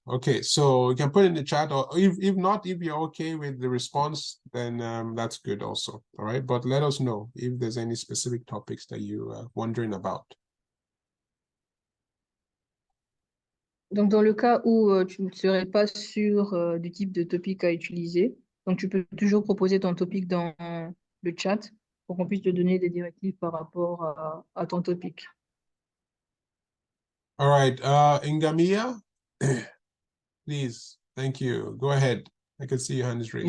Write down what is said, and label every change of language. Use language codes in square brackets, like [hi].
[en] Okay, so you can put it in the chat, or if not, if you're okay with the response, then that's good also. All right, but let us know if there's any specific topics that you are wondering about. [fr] Donc, dans le cas où tu ne serais pas sûr du type de topic à utiliser, donc tu peux toujours proposer ton topic dans le chat pour qu'on puisse te donner des directives par rapport à ton topic. [en] All right, Ingamia, please, thank you. Go ahead. I can see your hand is raised.